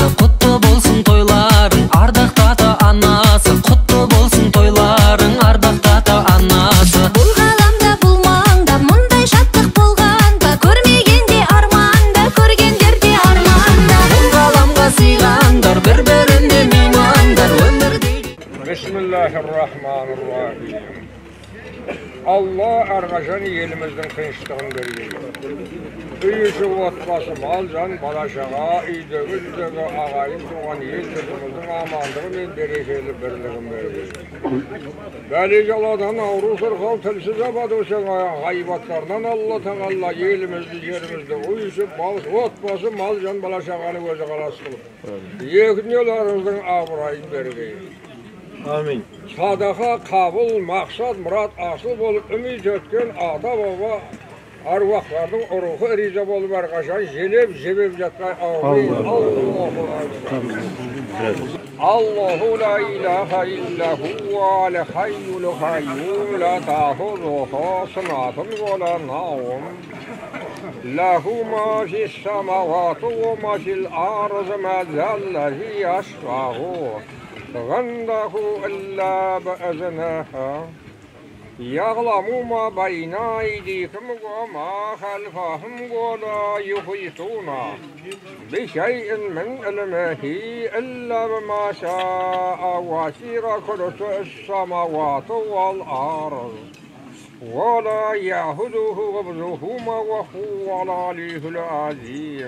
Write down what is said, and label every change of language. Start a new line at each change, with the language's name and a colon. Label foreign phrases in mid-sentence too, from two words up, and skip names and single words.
Kazakh: құтты болсын тойларың, ардақты ата анасы, құтты болсын тойларың, ардақты ата анасы. Бұл ғаламда бұл маңда мұндай шаттық болғанда, көрмегенде арманда, көргендерде арманда. Бұл ғаламға сыйғандар, бір-біріне меймандар, өмірдегі. Bismillahirrahmanirrahim. Allah әрқашан еліміздің қиыншылығын берген. Үй іші отбасы, мал жан, бала-шаға, үйдегі ағайын туған ел жұртымыздың амандығы мен берекелі бірлігін берген. Бәле-жаладан ауру сырқау тілсіз абад өсең ғайбаттарынан Алла Тағала елімізді, жерімізді, үй іші отбасы, мал жан, бала-шағаны өзі қалас қылып, екі дүниелеріңіздің абырайын берген. Amin. Sadaqa, qabul, maqsad, murad, asıl болып, ümid etken ata-baba arvaqlarının ruhu riza болып әрқашан желеп жатқан. Amin.
Arabic: الله لا إله إلا هو الحي القيوم لا تأخذه سنة ولا نوم. له ما في السماوات وما في الأرض ما ذا الذي يشفع عنده إلا بأذنها يعلم ما بين أيديهم وما خلفهم ولا يحيطون بشيء من علمه إلا بما شاء وسع كرسيه السماوات والأرض ولا يئوده حفظهما وهو العلي العظيم.